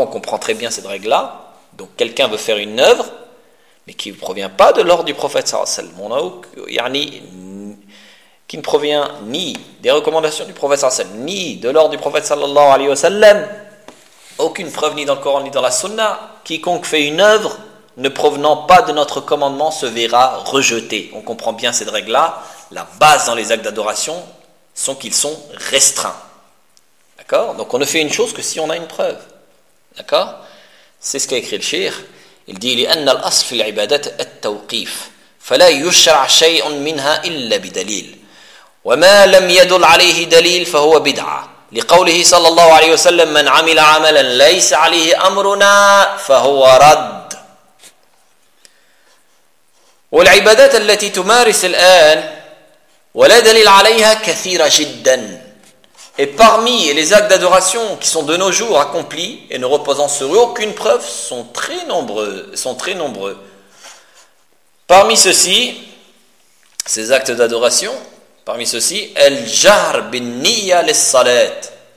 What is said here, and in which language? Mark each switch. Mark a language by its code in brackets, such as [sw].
[fr] On comprend très bien cette règle-là. Donc, quelqu'un veut faire une œuvre, mais qui ne provient pas de l'ordre du prophète, sallallahu alayhi wa sallam, qui ne provient ni des recommandations du prophète, sallallahu alayhi wa sallam, ni de l'ordre du prophète, sallallahu alayhi wa sallam, aucune preuve ni dans le Coran ni dans la Sunna, quiconque fait une œuvre ne provenant pas de notre commandement se verra rejeté. On comprend bien cette règle-là. La base dans les actes d'adoration sont qu'ils sont restreints. D'accord ? Donc on ne fait une chose que si on a une preuve. D'accord ? C'est ce qu'a écrit le shir. Il dit [ar] لأن الأصل في العبادة التوقيف فلا يشرع شيء منها إلا بدليل وما لم يدل عليه دليل فهو بدعة لقوله صلى الله عليه وسلم من عمل عملا ليس عليه أمرنا فهو رد والعبادات التي تمارس الآن ولا دليل عليها كثيرة جدا. [fr] Et parmi les actes d'adoration qui sont de nos jours accomplis et ne reposant sur aucune preuve sont très nombreux. Parmi ceux-ci, ces actes d'adoration, parmi ceux-ci, [ar] el jahr bin niyya lis-salat.